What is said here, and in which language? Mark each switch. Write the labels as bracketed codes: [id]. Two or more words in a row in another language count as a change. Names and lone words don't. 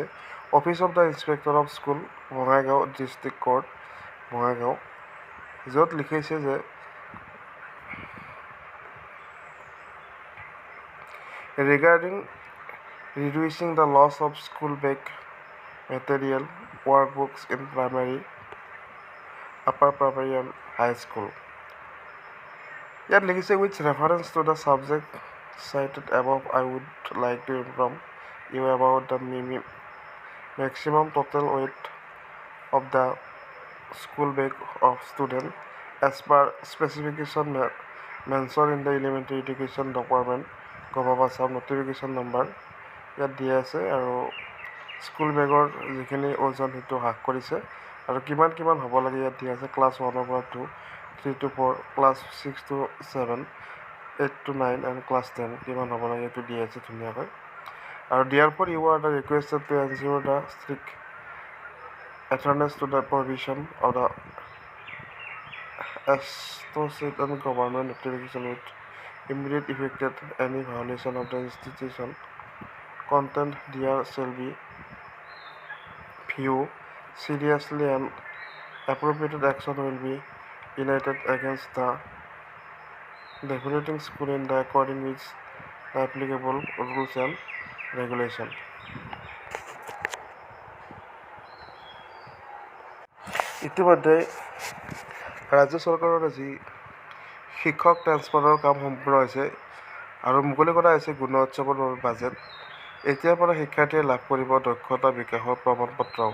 [en] Office of the Inspector of School, Bongaigaon District Court, Bongaigaon, [as] য'ত লিখিছে যে [en] regarding reducing the loss of school bag material workbooks in primary, upper primary and high school. [as] ইয়াত লিখিছে [en] with reference to the subject cited above, I would like to inform you about the maximum total weight of the school bag of student as per specification mentioned in the Elementary Education Department Gov. Assam notification number [as] ইয়াত দিয়া আছে। আৰু স্কুল বেগৰ যিখিনি ওজন সেইটো হ্ৰাস কৰিছে আৰু কিমান হ'ব লাগে ইয়াত দিয়া আছে। ক্লাছ 1 পৰা 2, 3 to 4, ক্লাছ 6 to 7, 8 to 9 and ক্লাছ 10 কিমান হ'ব লাগে এইটো দিয়া আছে ধুনীয়াকৈ। [en] আৰু therefore you are the requested to ensure the strict adherence to the provision of the associated and government notification with immediate effect that any violation of the institution content there shall be viewed seriously and appropriate action will be enacted against the deviating school in the according with the applicable rules and regulations. [as] ইতিমধ্যে ৰাজ্য চৰকাৰৰ আজি শিক্ষক ট্ৰেন্সফাৰৰ কাম সম্পূৰ্ণ হৈছে আৰু মুকলি কৰা হৈছে গুণোৎসৱৰ বাবে বাজেট। এতিয়াৰ পৰা শিক্ষাৰ্থীয়ে লাভ কৰিব দক্ষতা বিকাশৰ প্ৰমাণপত্ৰও।